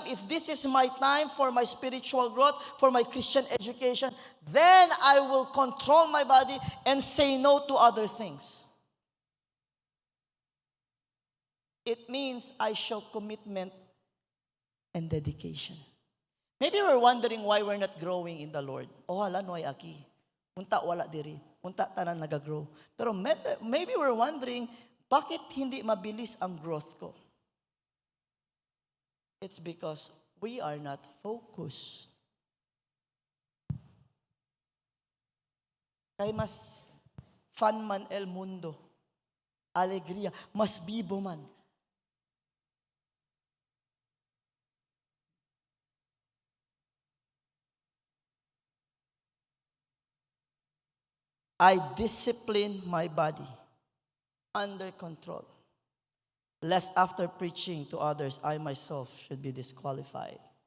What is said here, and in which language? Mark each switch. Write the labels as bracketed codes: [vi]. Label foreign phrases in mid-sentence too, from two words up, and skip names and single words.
[en] If this is my time for my spiritual growth, for my Christian education, then I will control my body and say no to other things. It means I show commitment and dedication. Maybe we're wondering why we're not growing in the Lord. [hil] Oh, hala, no ay aki. Unta wala diri. Unta tanan nagagrow. [en] Pero maybe we're wondering, [tl] bakit hindi mabilis ang growth ko? [en] It's because we are not focused. [hil] Kay mas fun man [es] el mundo. [hil] Alegria. Mas bibo man. [en] I discipline my body under control, lest after preaching to others, I myself should be disqualified.